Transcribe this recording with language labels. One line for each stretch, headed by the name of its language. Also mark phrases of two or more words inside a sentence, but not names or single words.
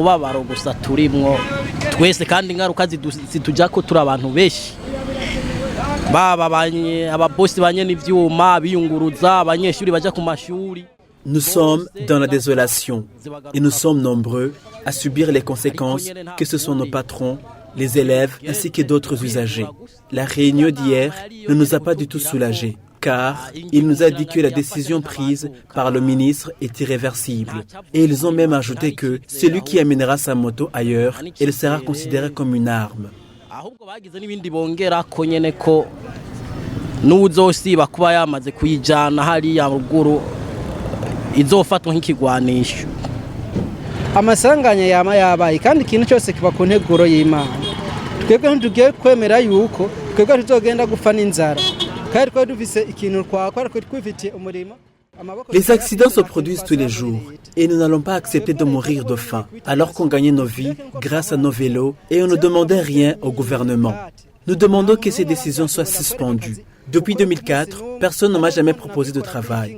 French: Nous sommes dans la désolation et nous sommes nombreux à subir les conséquences que ce sont nos patrons, les élèves ainsi que d'autres usagers. La réunion d'hier ne nous a pas du tout soulagés, car il nous a dit que la décision prise par le ministre est irréversible. Et ils ont même ajouté que celui qui amènera sa moto ailleurs, elle sera considérée comme une arme.
Rundi: Amasanganya yama yabaye kandi ikintu cyose kiba ku nteguro y'Imana. Twebwe ntugiye kwemera yuko twebwe tuzogenda gupfa n'inzara. Kandi twa dufise ikintu twakora ko twifitiye umurimo.
French: Les accidents se produisent tous les jours et nous n'allons pas accepter de mourir de faim alors qu'on gagnait nos vies grâce à nos vélos et on ne demandait rien au gouvernement. Nous demandons que ces décisions soient suspendues. Depuis 2004, personne ne m'a jamais proposé de travail.